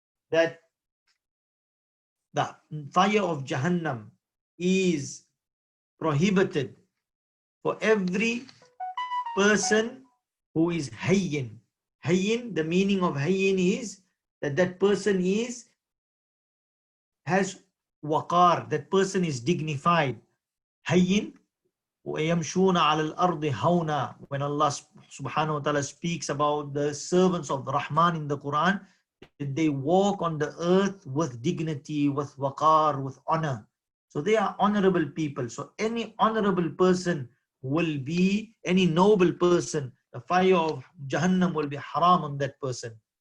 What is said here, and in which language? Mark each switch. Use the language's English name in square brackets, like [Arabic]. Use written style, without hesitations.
[English] That the fire of Jahannam is prohibited for every person who is hayyin. Hayyin, the meaning of hayyin is that person has waqar, that person is dignified. [Arabic] Hayyin, وَيَمْشُونَ عَلَى الْأَرْضِ هَوْنًا. [English] When Allah subhanahu wa ta'ala speaks about the servants of the Rahman in the Quran, they walk on the earth with dignity, with waqar, with honor. So they are honorable people. So any honorable person will be, any noble person, the fire of Jahannam will be haram on that person.